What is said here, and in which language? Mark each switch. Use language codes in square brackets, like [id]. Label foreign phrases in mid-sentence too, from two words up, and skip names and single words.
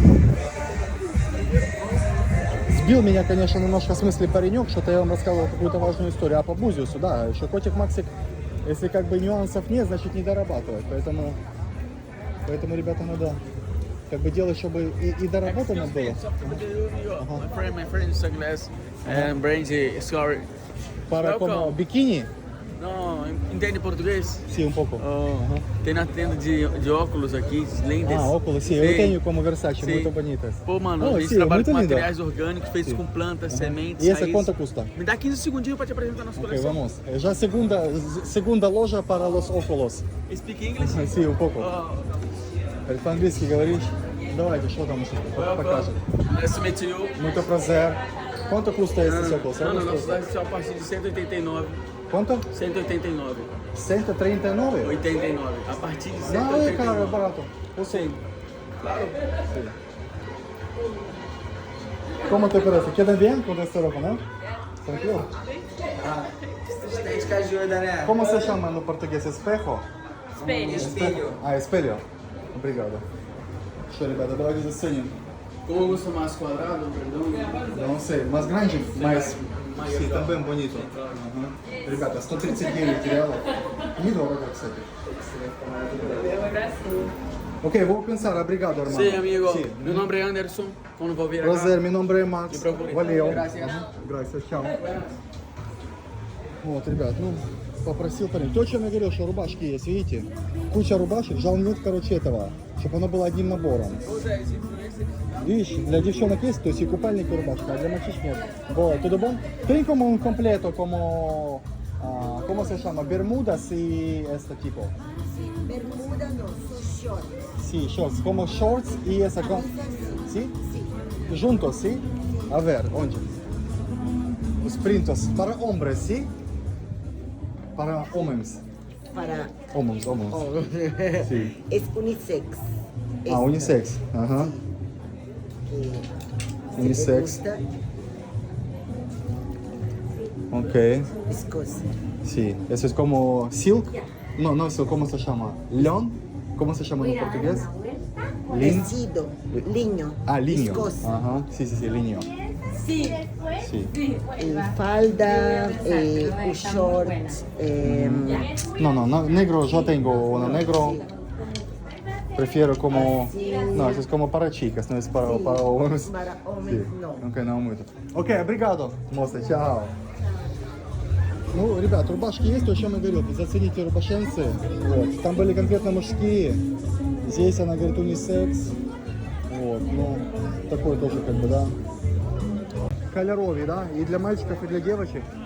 [ru] Сбил меня, конечно, немножко в смысле паренек, что-то я вам рассказывал какую-то важную историю. А по Бузиусу, да, еще котик Максик, если как бы нюансов нет, значит не дорабатывать. Поэтому ребята, надо как бы делать, чтобы и доработано было. [en] My friend sunglass and brandy scarf. [pt] Para como biquíni? Não, entende português? Sim, um pouco. Tem na tenda de óculos aqui, lentes. Ah, óculos, sim. Eu tenho como Versace, muito bonitas. Pô, mano, a gente trabalha com materiais orgânicos, feitos com plantas, sementes, E essa raízes. quanto custa? Me dá 15 segundinhos pra te apresentar nossa Ok, coleção. vamos. Já segunda loja para los óculos. [en] Speak English? [pt] Sim, um pouco. Oh, [ru] По-английски говоришь? Давайте, что там еще покажем. [en] nice to meet you. [pt] Muito prazer. Quanto custa esse óculos? Não, não, nosso site é a partir de 189. Quanto? 189. 139? 89. A partir de Não, é caro, é 189. barato. Eu sei. Claro. [es] ¿Cómo te parece? ¿Queda bien con esta ropa, no? Tranquilo? [pt] Estética ajuda, né? Como se chama no português? [es] Espejo? [pt] Espelho. Ah, espelho. Obrigado. [ru] Что, ребята, давайте заценим. [pt] Como gosta mais quadrado, grandão? Não sei, mais grande, mas sim, também bonito. [ru] Ребята, 139 реалов. Недорого, кстати. [pt] Ok, vou pensar. Obrigado, irmão. Sim, amigo. Sim. Meu nome é Anderson. Quando vou vir Prazer, meu nome é Макс. Не preocupe. Valeu. [es] Gracias. Gracias, [ru] чао. Вот, ребят, ну, попросил парень. То, о чем я говорил, что рубашки есть, видите? Куча рубашек, жал нет, короче, этого, чтобы оно было одним набором. Видишь, для девчонок есть, то есть и купальник, и рубашка, а для мальчишек нет. Вот, [pt] tudo bom? [es] Tem como un completo, como, ¿cómo se llama? Bermudas y este tipo. Bermuda no, son short. Sí, shorts, como shorts y esa con... ¿Sí? Juntos, ¿sí? A ver, onde? Os printos para hombres, ¿sí? [pt] Para homens. Para Homens. [es] Sí. es unisex. Ah, unisex. Ajá. Que Unisex. se te gusta, Ok. viscosa. Sí. Eso es como silk. No, no, eso, ¿cómo se llama? León. ¿Cómo se llama en portugués? Lin. Vestido, liño. Ah, liño. Viscosa. Ajá. Sí, liño. Sí. Sí. Falda, short. No, negro, yo tengo uno negro. Prefiero como... No, eso es como para chicas, no es para hombres. Para hombres, no. [pt] Ok, não muito. Ok, obrigado, moça, tchau. [ru] Ну, ребят, рубашки есть, то, о чем я говорил. Зацените рубашенцы. Вот. Там были конкретно мужские. Здесь она говорит унисекс. Вот, ну, такой тоже как бы, да. Кольоровый, да, и для мальчиков, и для девочек.